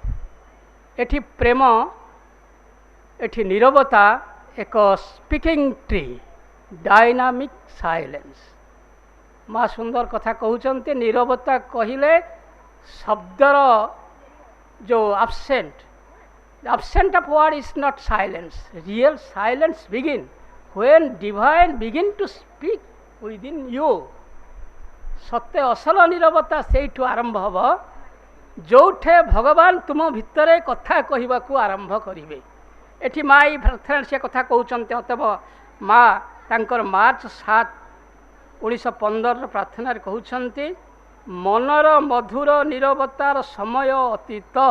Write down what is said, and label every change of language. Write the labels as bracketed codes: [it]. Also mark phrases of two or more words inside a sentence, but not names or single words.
[or] ଏଠି ପ୍ରେମ, ଏଠି ନୀରବତା ଏକ [en] speaking tree, dynamic silence. [or] ମା ସୁନ୍ଦର କଥା କହୁଛନ୍ତି, ନୀରବତା କହିଲେ ଶବ୍ଦର ଯେଉଁ [en] absent of word is not silence. Real silence begin when divine begin to speak within you. [or] ସତ୍ୟ ଅସଲ ନୀରବତା ସେଇଠୁ ଆରମ୍ଭ ହେବ ଯେଉଁଠି ଭଗବାନ ତୁମ ଭିତରେ କଥା କହିବାକୁ ଆରମ୍ଭ କରିବେ। ଏଠି ମା ଏଇ ପ୍ରାର୍ଥନା ସେ କଥା କହୁଛନ୍ତି। ଅତଏବ ମା ତାଙ୍କର ମାର୍ଚ୍ଚ 7, 1915 ପ୍ରାର୍ଥନାରେ କହୁଛନ୍ତି, ମନର ମଧୁର ନୀରବତାର ସମୟ ଅତୀତ।